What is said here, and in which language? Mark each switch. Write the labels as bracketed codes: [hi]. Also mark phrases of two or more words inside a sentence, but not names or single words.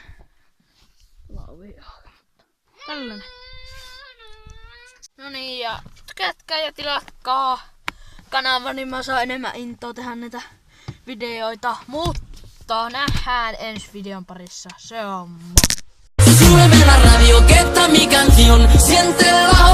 [fi] Tällainen. No niin, ja tykätkää ja tilatkaa kanava, niin mä saan enemmän intoa tehdä näitä videoita. Mutta nähdään ensi videon parissa. Se on moi! [es] Súbeme la radio que está mi canción. Siente